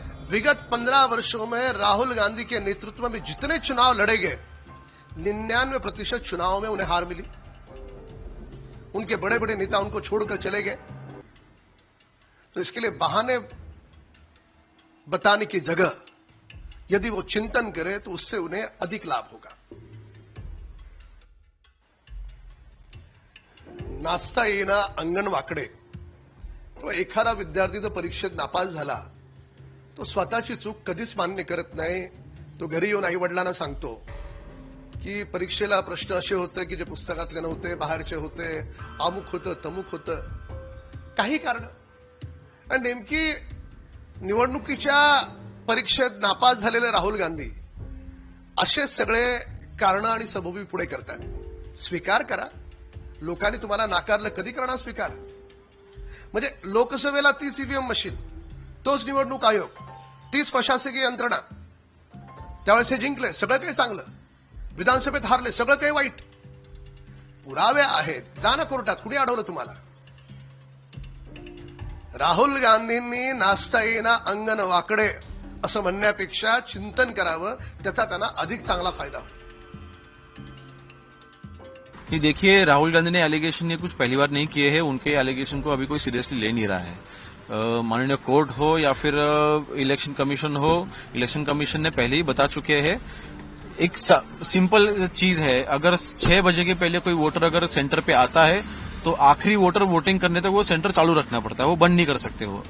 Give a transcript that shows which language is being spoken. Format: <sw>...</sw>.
<hi>विगत 15 वर्षों में राहुल गांधी के नेतृत्व में जितने चुनाव लड़े गए 99% चुनाव में उन्हें हार मिली। उनके बड़े बड़े नेता उनको छोड़कर चले गए। तो इसके लिए बहाने बताने की जगह यदि वो चिंतन करे तो उससे उन्हें अधिक लाभ होगा।</hi> <mr>नाचता येईना अंगण वाकडे, तो एखादा विद्यार्थी जर परीक्षेत नापास झाला तो स्वतःची चूक कधीच मान्य करत नाही। तो घरी येऊन आई वडिलांना सांगतो की परीक्षेला प्रश्न असे होते की जे पुस्तकातले नव्हते, बाहेरचे होते, अमुक होतं तमुक होतं, काही कारण। नेमकी निवडणुकीच्या परीक्षेत नापास झालेले राहुल गांधी असे सगळे कारण आणि सबबी पुढे करतात। स्वीकार करा, लोकांनी तुम्हाला नाकारलं, कधी करणार स्वीकार? म्हणजे लोकसभेला 30 ईव्हीएम मशीन, तोच निवडणूक आयोग, 30 प्रशासकीय यंत्रणा, त्यावेळेस हे जिंकले, सगळं काही चांगलं, विधानसभेत हारले, सगळं काही वाईट, पुरावे आहेत, जा ना कोर्टात, कुणी अडवलं तुम्हाला? राहुल गांधींनी नाचता येईना अंगण वाकडे असं म्हणण्यापेक्षा चिंतन करावं, त्याचा त्यांना अधिक चांगला फायदा होईल।</mr> <hi>ये देखिए, राहुल गांधी ने एलिगेशन ये कुछ पहली बार नहीं किए हैं, उनके एलिगेशन को अभी कोई सीरियसली ले नहीं रहा है। माननीय कोर्ट हो या फिर इलेक्शन कमीशन हो, इलेक्शन कमीशन ने पहले ही बता चुके हैं। एक सिंपल चीज है, अगर 6 बजे के पहले कोई वोटर अगर सेंटर पे आता है तो आखिरी वोटर वोटिंग करने तक वो सेंटर चालू रखना पड़ता है, वो बंद नहीं कर सकते हो।</hi>